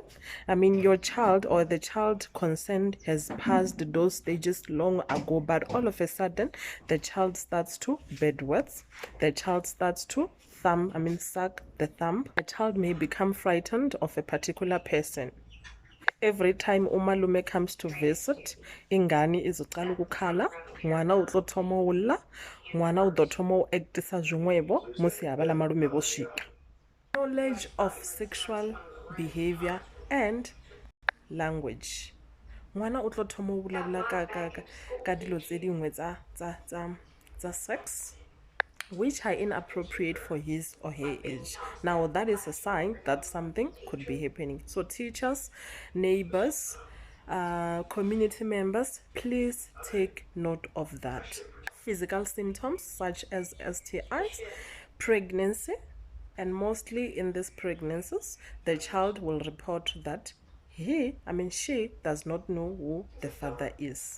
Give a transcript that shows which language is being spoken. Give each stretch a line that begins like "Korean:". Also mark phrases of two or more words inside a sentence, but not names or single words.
English: I mean, your child or the child concerned has passed those stages long ago, but all of a sudden the child starts to bedwet. The child starts to suck the thumb. A child may become frightened of a particular person. Every time umalume comes to visit,
Zulu: ingane izoqala ukukhala,
Northern Sotho: ngwana o tlo thoma o lla,
Venda: ngwana o ḓo thoma o actisa zwiṅwevho musi havhala malume vho swika.
English: Knowledge of sexual behavior and language.
Northern Sotho: Ngwana o tlo thoma o bulavula ka dilo tse dingwe tsa
English: sex which are inappropriate for his or her age. Now that is a sign that something could be happening. So teachers, neighbors, community members, please take note of that. Physical symptoms such as STIs, pregnancy, and mostly in these pregnancies, the child will report that she does not know who the father is.